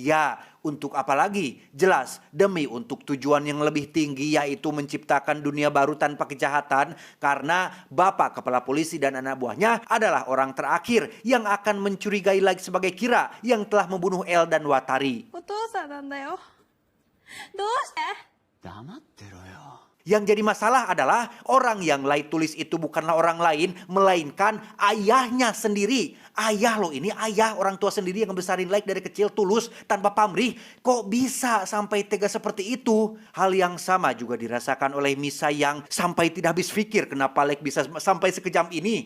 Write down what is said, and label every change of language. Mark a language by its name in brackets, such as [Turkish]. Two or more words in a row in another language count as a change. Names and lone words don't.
[Indonesian] Ya, untuk apa lagi? Jelas, demi untuk tujuan yang lebih tinggi, yaitu menciptakan dunia baru tanpa kejahatan, karena bapak kepala polisi dan anak buahnya adalah orang terakhir yang akan mencurigai Light sebagai Kira yang telah membunuh El dan Watari. [Japanese] お父さんなんだよ。どうして？黙ってろよ。 [Indonesian] Yang jadi masalah adalah orang yang Light tulis itu bukanlah orang lain, melainkan ayahnya sendiri. Ayah loh, ini ayah, orang tua sendiri yang ngebesarin Light dari kecil tulus tanpa pamrih. Kok bisa sampai tega seperti itu? Hal yang sama juga dirasakan oleh Misa yang sampai tidak habis pikir kenapa Light bisa sampai sekejam ini.